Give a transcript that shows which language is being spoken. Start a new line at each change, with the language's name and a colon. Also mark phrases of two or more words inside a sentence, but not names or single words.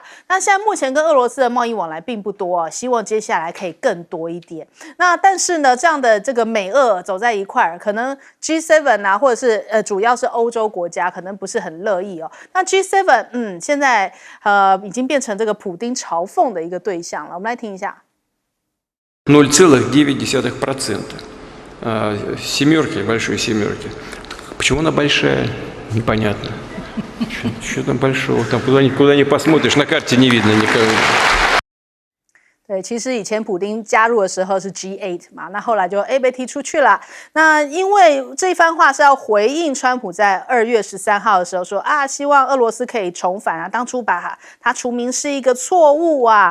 Chinese: 那现在目前跟俄罗斯的贸易往来并不多啊，希望接下来可以更多一点。那但是呢，这样的这个美俄走在一块儿，可能 G7 啊，或者是主要是欧洲国家，可能不是很乐意哦。那 G7 现在已经变成这个普丁嘲讽的一个对象了。我们来听一下。
Russian: 0,9%. Семерки, большой семерки. Почему она большая? Непонятно. Что там большого? Там куда ни посмотришь, на карте не видно никого.
Chinese: 对，其实以前普丁加入的时候是 G8 嘛，那后来就被踢出去了。那因为这番话是要回应川普在2月13号的时候说希望俄罗斯可以重返啊，当初把他除名是一个错误啊。